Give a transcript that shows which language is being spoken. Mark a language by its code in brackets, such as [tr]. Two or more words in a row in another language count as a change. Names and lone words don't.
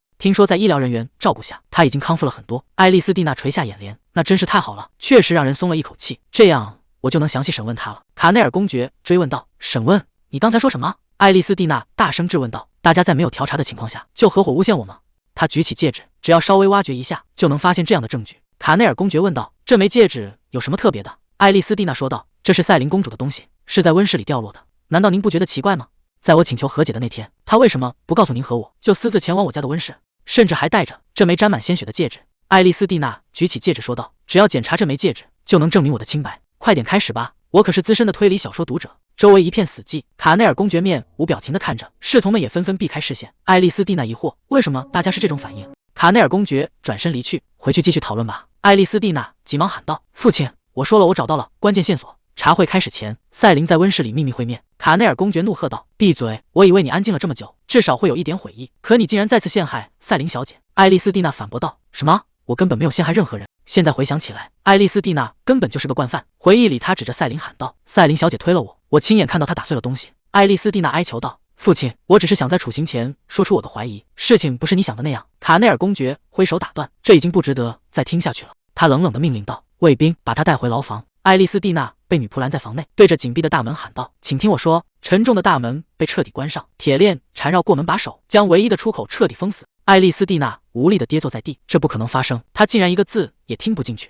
[zh] 聽說在醫療人員照顧下，他已經康復了很多。”艾莉絲蒂娜垂下眼簾：“那真是太好了，確實讓人鬆了一口氣。這樣我就能詳細審問他了。”卡內爾公爵追問道：“審問？你剛才說什麼？” 艾莉絲蒂娜大聲質問道：“大家在沒有調查的情況下就合夥誣陷我嗎？” 他舉起戒指，只要稍微挖掘一下，就能發現這樣的證據。卡內爾公爵問道：“ 這枚戒指有什麼特別的？” 艾莉絲蒂娜說道：“這是赛琳公主的東西，是在溫室裡掉落的。難道您不覺得奇怪嗎？在我請求和解的那天，她為什麼不告訴您和我，就私自前往我家的溫室，甚至還帶着這枚沾滿鮮血的戒指？” 艾莉絲蒂娜舉起戒指說道：“只要檢查這枚戒指，就能證明我的清白。快點開始吧，我可是資深的推理小說讀者。”周圍一片死寂，卡內爾公爵面無表情地看着，侍從們也紛紛避開視線。艾莉絲蒂娜疑惑：為什麼大家是这種反應？卡內爾公爵轉身離去，回去繼續討論吧。艾莉絲蒂娜急忙喊道：“父親，我說了，我找到了關鍵線索。” 茶會開始前，賽琳在溫室裡秘密會面。卡內爾公爵怒喝道：“閉嘴！我以為你安靜了這麼久，至少會有一點悔意，可你竟然再次陷害賽琳小姐。” 艾莉絲蒂娜反駁道：“什麼？我根本沒有陷害任何人。”現在回想起來，艾莉絲蒂娜根本就是個慣犯。回憶裡，她指着賽琳喊道：“赛琳小姐推了我，我親眼看到她打碎了東西。” 艾莉絲蒂娜哀求道：“父親，我只是想在處刑前說出我的懷疑，事情不是你想的那樣。” 卡內爾公爵揮手打斷：“這已經不值得再聽下去了。” 他冷冷地命令道：“衛兵，把他帶回牢房。”艾莉絲蒂娜被女僕攔在房內，對着緊閉的大門喊道：“請聽我說。” 沉重的大門被徹底關上，鐵鏈纏繞過門把手，將唯一的出口徹底封死。艾莉絲蒂娜無力地跌坐在地，這不可能發生，她竟然一個字也聽不進去。